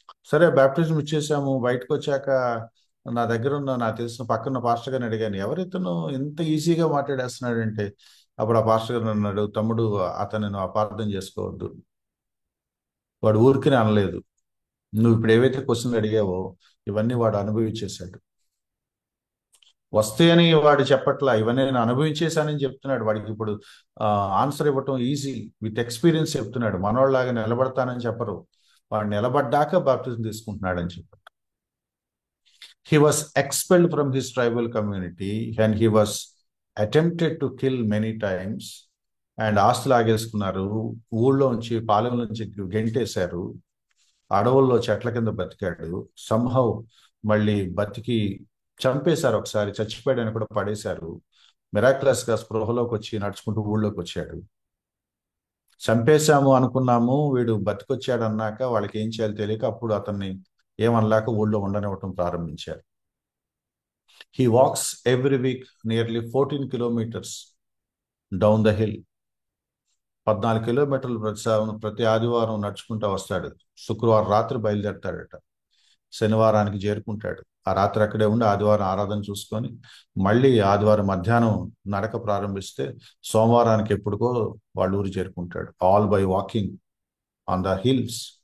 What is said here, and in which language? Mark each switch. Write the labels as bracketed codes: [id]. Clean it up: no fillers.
[te] సరే బ్యాప్టిజం ఇచ్చేసాము, బయటకు వచ్చాక నా దగ్గర ఉన్న నాకు తెలిసిన పక్కన పాస్టర్ గారిని అడిగాను, ఎవరితను ఇంత ఈజీగా మాట్లాడేస్తున్నాడంటే, అప్పుడు ఆ పాస్టర్ గారు అన్నాడు, తమ్ముడు అతను అపార్థం చేసుకోవద్దు, వాడు ఊరికినే అనలేదు, నువ్వు ఇప్పుడు ఏవైతే క్వశ్చన్లు అడిగావో ఇవన్నీ వాడు అనుభవించేశాడు. వస్తే అని వాడు చెప్పట్లా, ఇవన్నీ నేను అనుభవించేశానని చెప్తున్నాడు. వాడికి ఇప్పుడు ఆన్సర్ ఇవ్వటం ఈజీ, [en] with experience [te] చెప్తున్నాడు. మనోళ్ళలాగా నిలబడతానని చెప్పరు, వాడు నిలబడ్డాక బాప్టిజం తీసుకుంటున్నాడని చెప్పారు. [en] He was expelled from his tribal community and he was attempted to kill many times. [te] And ఆస్తులు ఆగేసుకున్నారు, ఊళ్ళో నుంచి పాలెం నుంచి గెంటేశారు, అడవుల్లో చెట్ల కింద బతికాడు. సంహౌ మళ్ళీ బతికి చంపేశారు, ఒకసారి చచ్చిపోయాడని కూడా పడేశారు. మిరాక్యులస్ గా స్పృహలోకి వచ్చి నడుచుకుంటూ ఊళ్ళోకి వచ్చాడు. చంపేశాము అనుకున్నాము, వీడు బతికొచ్చాడు అన్నాక వాళ్ళకి ఏం చేయాలో తెలియక అప్పుడు అతన్ని ఏమనలేక ఊళ్ళో ఉండనివ్వటం ప్రారంభించారు. [en] He walks every week nearly 14 kilometers down the hill. [te] 14 కిలోమీటర్లు ప్రతి ఆదివారం నడుచుకుంటూ వస్తాడు. శుక్రవారం రాత్రి బయలుదేరతాడట, శనివారానికి చేరుకుంటాడు. ఆ రాత్రి అక్కడే ఉండి ఆదివారం ఆరాధన చూసుకొని మళ్ళీ ఆదివారం మధ్యాహ్నం నడక ప్రారంభిస్తే సోమవారానికి ఎప్పుడుకో వాళ్ళ ఊరు చేరుకుంటాడు. [en] All by walking. On the hills.